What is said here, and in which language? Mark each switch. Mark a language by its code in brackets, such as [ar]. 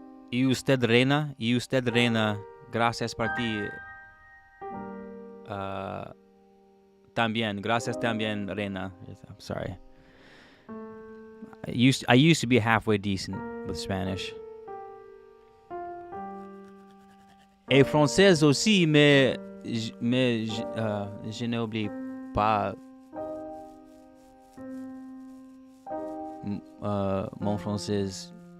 [es] Y usted reina, gracias por ti. También, gracias también, reina. [en] I'm sorry. I used to be halfway decent with Spanish. [fr] Et français aussi, mais je n'oublie pas mon français.